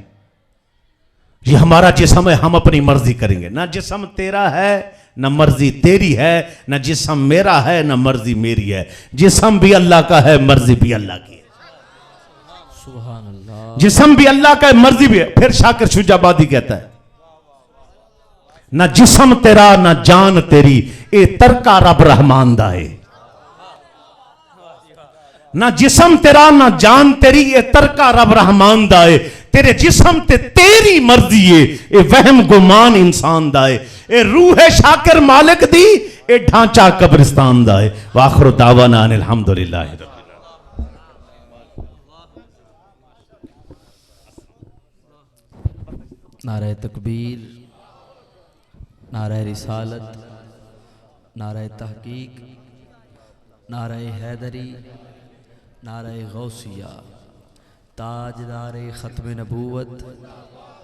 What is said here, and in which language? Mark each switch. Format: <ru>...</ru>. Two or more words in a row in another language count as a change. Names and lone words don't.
<ur>یہ ہمارا جسم ہے، ہم اپنی مرضی کریں گے. نہ جسم تیرا ہے، نہ مرضی تیری ہے، نہ جسم میرا ہے، نہ مرضی میری ہے. جسم بھی اللہ کا ہے، مرضی بھی اللہ کی ہے.</ur> <ar>سبحان الله. जिस्म</ar> <ur>بھی اللہ کا ہے، مرضی بھی ہے. پھر شاکر شجاع آبادی کہتا ہے,</ur> <skr>نہ جسم تیرا نہ جان تیری، اے ترکہ رب رحمان دا ہے. نہ جسم تیرا نہ جان تیری، اے ترکہ رب رحمان دا ہے. تیرے جسم تے تیری مرضی ہے، اے وہم گمان انسان دا ہے. اے روح ہے شاکر مالک دی، اے ڈھانچہ قبرستان دا ہے.</skr> <ar>وآخر دعوانا أن الحمد لله رب</ar> <ur>نعرۂ تکبیر، نعرۂ رسالت، نعرۂ تحقیق، نعرۂ حیدری، نعرۂ غوثیہ، تاجدارِ ختم نبوت,</ur>